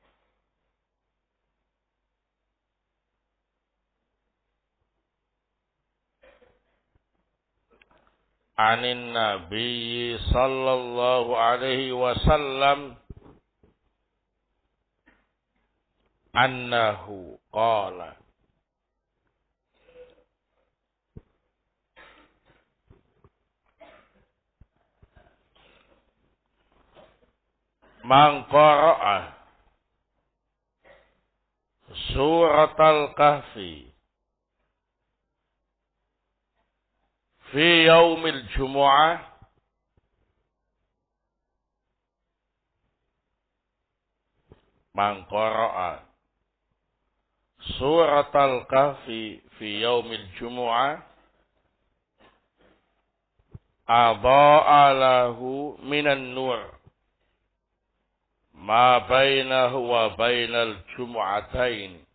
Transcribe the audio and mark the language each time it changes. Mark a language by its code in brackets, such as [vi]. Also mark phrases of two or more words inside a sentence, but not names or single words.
[ar] عن النبي صلى الله عليه وسلم أنه قال من قرأ سورة الكهف في يوم الجمعة من قرأ سورة الكهف في يوم الجمعة أضاء له من النور ما بينه وبين الجمعتين.